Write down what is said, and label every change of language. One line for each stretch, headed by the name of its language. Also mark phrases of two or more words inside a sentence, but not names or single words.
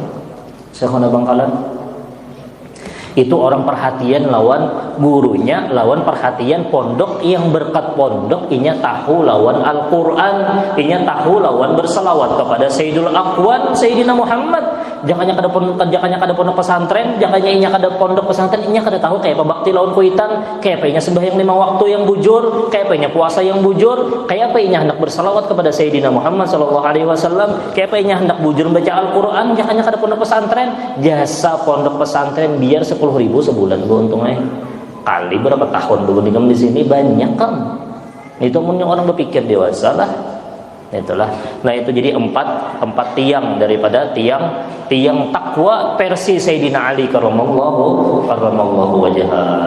Banjar: Syekhona Bangkalan itu orang perhatian lawan gurunya, lawan perhatian pondok, yang berkat pondok inya tahu lawan Al-Quran, inya tahu lawan berselawat kepada Sayyidul Aqwan Sayyidina Muhammad. Jangannya kada pondok pesantren, jangannya inya kada pondok pesantren, inya kada tahu kayak apa bakti lawan kuitan, kayak apa inya sembahyang 5 waktu yang bujur, kayak apa inya puasa yang bujur, kayak apa inya hendak berselawat kepada Sayyidina Muhammad
Arabic: sallallahu alaihi wasallam,
Banjar: kayak apa inya hendak bujur baca Al-Quran. Jangannya kada pondok pesantren, jasa pondok pesantren biar 10.000 sebulan untungnya. Kali berapa tahun dulu di sini banyak kan. Itu punya orang berpikir dewasa lah. Itulah. Nah itu jadi empat tiang daripada tiang takwa versi Sayyidina Ali
Arabic: karramallahu wajhah.